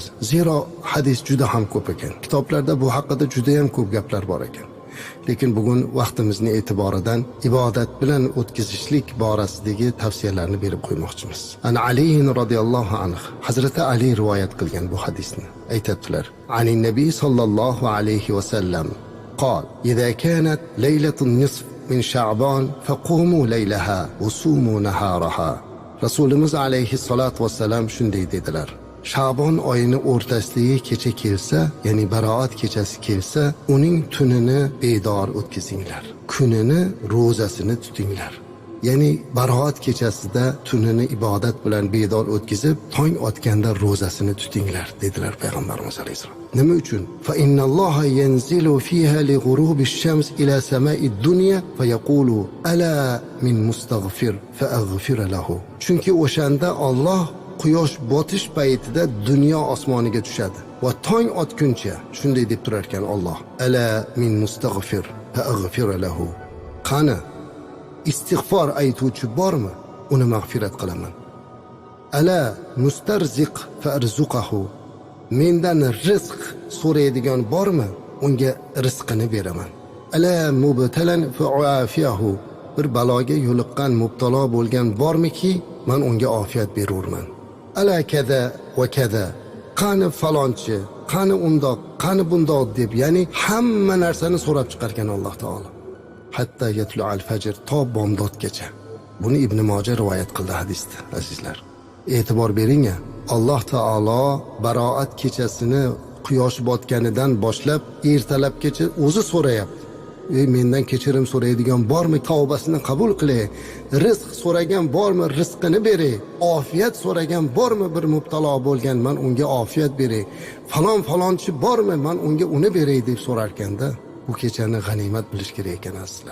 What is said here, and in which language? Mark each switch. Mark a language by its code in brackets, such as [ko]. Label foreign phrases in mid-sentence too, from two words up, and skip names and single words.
[uz] Zero hadis juda ham ko'p ekan. Kitoblarda bu haqida juda ham ko'p gaplar bor ekan. Lekin bugun vaqtimizni e'tiboridan ibodat bilan o'tkazishlik borasidagi tavsiyalarni berib qo'ymoqchimiz. Ana Ali [ar] رضي الله عنه, [uz] Hazrati Ali rivoyat qilgan bu hadisni aytadilar. [ar] عن النبي صلى الله عليه وسلم قال إذا كانت ليلة النصف من شعبان فقوموا ليلها وصوموا نهارها. [uz] Rasulimiz [ar] عليه الصلاة والسلام [uz] shunday dedilar. Sha'bon oyini o'rtasidagi kecha kelsa, ya'ni baroat kechasi kelsa, uning tunini bedor o'tkazinglar. Kunini ro'zasini tutinglar. Ya'ni baroat kechasida tunini ibodat bilan bedor o'tkazib, tong otganda ro'zasini tutinglar dedilar payg'ambarimiz alayhisalom. Nima uchun? [ar] فإن الله ينزل فيها لغروب الشمس إلى سماء الدنيا فيقول ألا من مستغفر فأغفر له. [uz] Chunki o'shanda Alloh quyosh botish paytida dunyo osmoniga tushadi va tong otguncha shunday deb turar ekan Alloh. [ar] ألا من مستغفر فأغفر له. [uz] Qani istig'for aytuvchi bormi? Uni mag'firat qilaman. [ar] ألا مسترزق فأرزقه. [uz] Mendan rizq so'raydigan bormi? Unga rizqini beraman. [ar] ألا مبتلى فأعافيه. [uz] Bir baloga yo'liqqan, mubtalo bo'lgan bormiki, men unga ofiyat berurman. [ar] ألا كذا وكذا. [uz] Qani falonchi, qani undoq, qani bundoq deb, ya'ni hamma narsani so'rab chiqargan Alloh taolo. [ar] حتى يطلع الفجر, [uz] to bomdodgacha. Buni Ibn Moja rivoyat qildi hadisda, azizlar. E'tibor bering-a, Alloh taolo baroat kechasini quyosh botganidan boshlab ertalabgacha o'zi so'rayapti. mendan kechirim so'raydigan bormi, tavbasini qabul qilay, rizq so'ragan bormi, rizqini beray, ofiyat so'ragan bormi, bir mubtalo bo'lgan, man unga ofiyat beray, falonchi bormi, man unga uni beray deb so'rarkanda, bu kechani g'animat bilish kerak ekan aslan.